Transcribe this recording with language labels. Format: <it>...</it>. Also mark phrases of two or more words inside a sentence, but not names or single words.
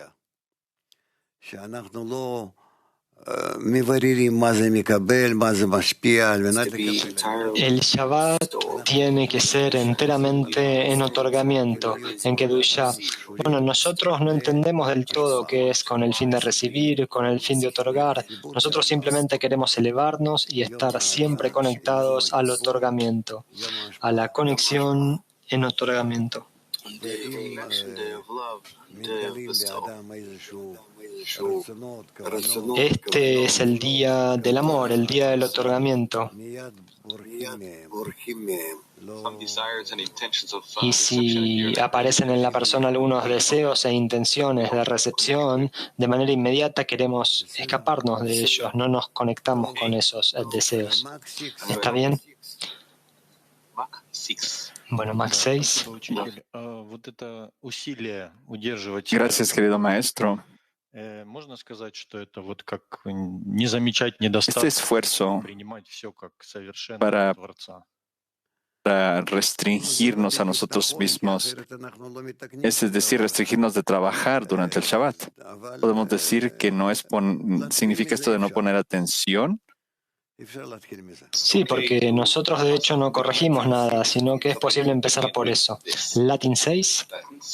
<es>El Shabbat tiene que ser enteramente en otorgamiento, en Kedusha. Bueno, nosotros no entendemos del todo qué es con el fin de recibir, con el fin de otorgar. Nosotros simplemente queremos elevarnos y estar siempre conectados al otorgamiento, a la conexión en otorgamiento.</es> <en>day of connection, day of love, day of bestowal.</en> <es>Este es el día del amor, el día del otorgamiento.</es> <en>Some desires and intentions of</en> <es>Y</es> <en>reception</en> <es>si</es> <en>appear.</en> <es>aparecen en la persona algunos deseos e intenciones de recepción, de manera inmediata queremos escaparnos de ellos, no nos conectamos con esos deseos. ¿Está bien? Mach 6. Bueno, Max 6.</es> <ru>Учитель, вот это усилие удерживать,</ru> <es>Gracias, querido maestro.</es> <ru>можно сказать, что это вот как не замечать</ru> <es>Este</es> <ru>недостатки,</ru> <es>esfuerzo</es> <ru>принимать все как совершенно</ru> <es>para-</es> <ru>от Творца.</ru> <es>para restringirnos a nosotros mismos, es decir, restringirnos de trabajar durante el Shabbat. Podemos decir que no es significa esto de no poner atención. Sí, porque nosotros de hecho no corregimos nada, sino que es posible empezar por eso.</es>